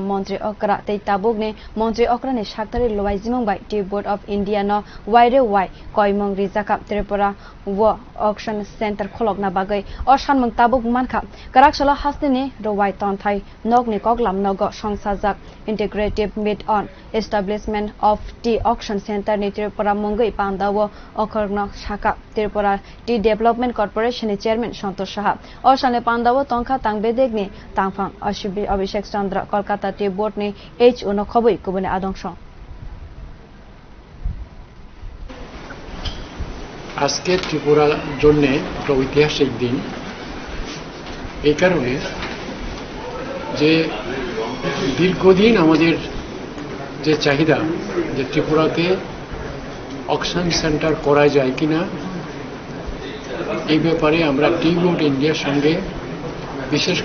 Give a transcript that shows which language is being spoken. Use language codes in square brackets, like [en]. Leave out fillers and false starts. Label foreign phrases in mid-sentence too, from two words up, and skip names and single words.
[trp] montri okra tei tabukni montri okra ni saktari loaizimung bai Tea Board of India no waire wai koimong rijaka Tripura wa auction center khologna bagai o sanmung tabuk mankha karak sala hasni rowai tonthai nogni koklam nogo songsajak [en] integrative meet on establishment of tea auction center [trp] ni Tripura Mungai Pandawo Okorno Shaka Tripura Tea Development Corporation ni chairman Santosh Saha o sane Pandawo tongkha tangbedek ni tangphang Abhishek Chandra Kolkata Tea Board ni H uno khoboi kubune adongso [bn] আজকে ত্রিপুরার জন্য একটা ঐতিহাসিক দিন এই কারণে যে দীর্ঘদিন আমাদের যে চাহিদা যে ত্রিপুরাতে [en] auction center [bn] করা যায় কিনা এই ব্যাপারে আমরা টি বোর্ড ইন্ডিয়ার সঙ্গে বিশেষ